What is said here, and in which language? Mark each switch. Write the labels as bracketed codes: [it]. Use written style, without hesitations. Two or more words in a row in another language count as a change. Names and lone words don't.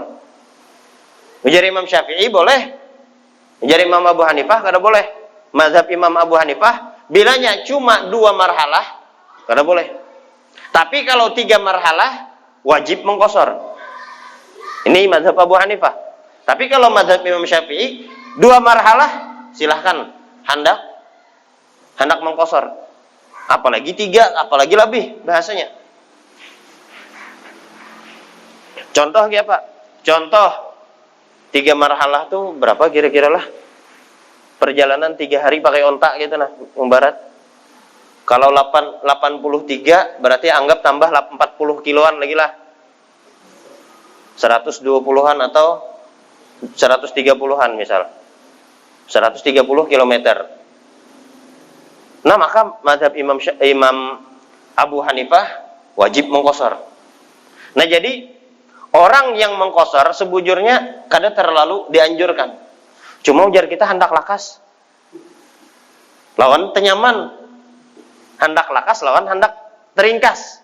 [bjn] Ujar Imam Syafi'i boleh. Ujar Imam Abu Hanifah kada boleh. Mazhab Imam Abu Hanifah bilanya cuma 2 marhalah kada boleh. [id] Tapi kalau 3 marhalah wajib mengqashar. Ini mazhab Abu Hanifah. Tapi kalau mazhab Imam Syafi'i 2 marhalah silahkan hendak mengqashar. Apalagi 3, apalagi lebih bahasanya. Contoh ya Pak. Contoh 3 marhalah tuh berapa kira-kira lah? Perjalanan 3 hari pakai ontak gitu nah, umbarat. Kalau 83 berarti anggap tambah 40 kiloan lagi lah. 120-an atau 130-an misal. 130 kilometer. Nah, maka mazhab Imam Abu Hanifah wajib mengqashar. [bjn] Nah, jadi orang yang mengqashar sebujurnya kada terlalu dianjurkan. Cuma ujar kita hendak lakas. Lawan tenyaman. Hendak lakas lawan hendak teringkas.